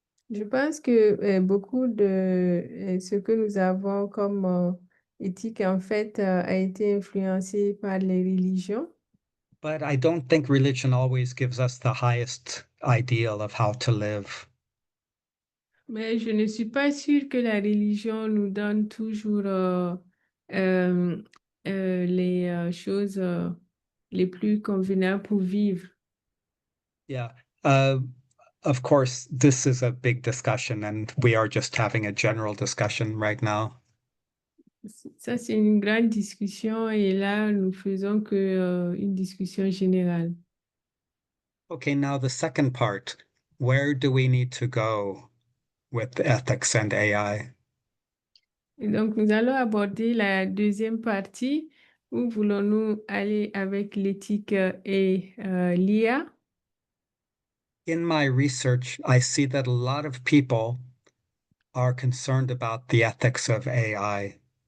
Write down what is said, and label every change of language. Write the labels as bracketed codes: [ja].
[fr] Je pense que beaucoup de ce que nous avons comme éthique, en fait, a été influencé par les religions. [en] But I don't think religion always gives us the highest ideal of how to live. [fr] Mais je ne suis pas sûre que la religion nous donne toujours euh, les choses les plus convenables pour vivre. Yeah. [en] Of course, this is a big discussion, and we are just having a general discussion right now. [fr] Ça, c'est une grande discussion et là, nous faisons que une discussion générale. [en] Okay, now the second part. Where do we need to go with ethics and AI? [fr] Et donc, nous allons aborder la deuxième partie. Où voulons-nous aller avec l'éthique et l'IA? [en] In my research, I see that a lot of people are concerned about the ethics of AI.